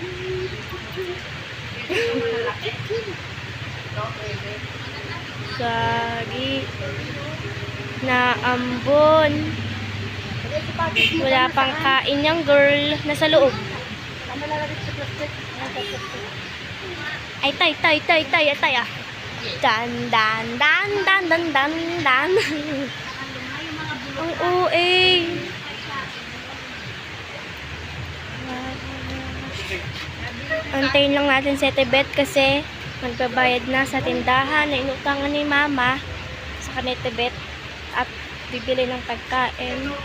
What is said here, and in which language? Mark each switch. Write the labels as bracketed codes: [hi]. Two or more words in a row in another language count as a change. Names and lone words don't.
[tl] Gagi. Naambon. Wala pang kain yung girl. Nasa loob. Ay, tay, ah. Dan, dan, dan, dan, dan, dan, dan. Ang OA. Antayin lang natin si Ate Beth kasi magbabayad na sa tindahan na inutangan ni Mama sa kanila Ate Beth at bibili ng pagkain.